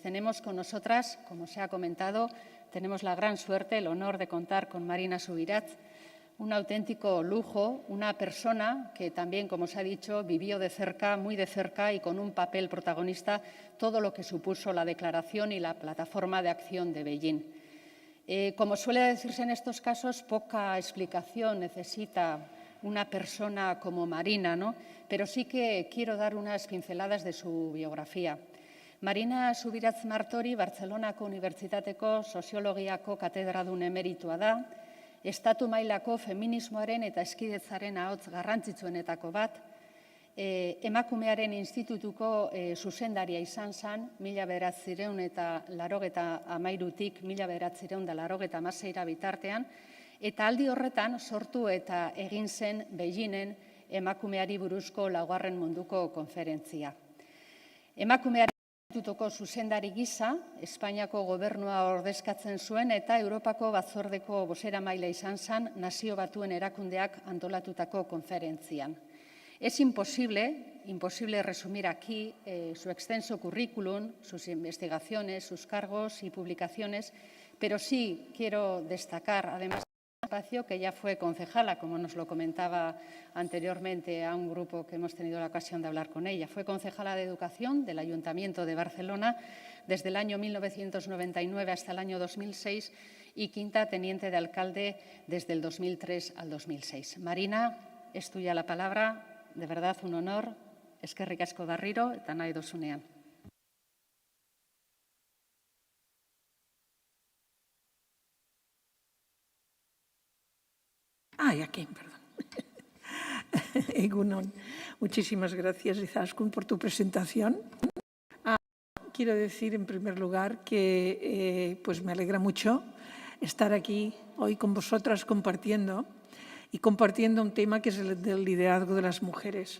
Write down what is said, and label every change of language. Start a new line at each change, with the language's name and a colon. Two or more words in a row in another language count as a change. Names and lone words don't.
Spanish: Tenemos con nosotras, como se ha comentado, tenemos la gran suerte, el honor de contar con Marina Subirats, un auténtico lujo, una persona que también, como se ha dicho, vivió de cerca, muy de cerca y con un papel protagonista todo lo que supuso la declaración y la plataforma de acción de Beijing. Como suele decirse en estos casos, poca explicación necesita una persona como Marina, ¿no? Pero sí que quiero dar unas pinceladas de su biografía.
Basque: Marina Subirats Martori, Bartzelonako Unibertsitateko Soziologiako katedradun emeritua da, estatu mailako feminismoaren eta eskidetzaren ahots garrantzitsuenetako bat, Emakumearen Institutuko zuzendaria izan zen 1983tik 1986 bitartean, Eta aldi horretan sortu eta egin zen Beijingen emakumeari buruzko 4. munduko konferentzia. Emakumeari Institutuko zuzendari gisa, Espainiako gobernua ordezkatzen zuen eta Europako batzordeko bozeramaile izan zen Nazio Batuen erakundeak antolatutako konferentzian.
Spanish: Es imposible resumir aquí su extenso currículum, sus investigaciones, sus cargos y publicaciones, pero sí quiero destacar, además, espacio que ya fue concejala, como nos lo comentaba anteriormente a un grupo que hemos tenido la ocasión de hablar con ella. Fue concejala de Educación del Ayuntamiento de Barcelona desde el año 1999 hasta el año 2006 y quinta teniente de alcalde desde el 2003 al 2006. Marina, es tuya la palabra. De verdad, un honor.
Basque: Eskerrik asko berriro eta nahi dozunean.
Spanish: Aquí, perdón. Egunon, muchísimas gracias, Izaskun, por tu presentación. Quiero decir, en primer lugar, que pues me alegra mucho estar aquí hoy con vosotras compartiendo un tema que es el del liderazgo de las mujeres.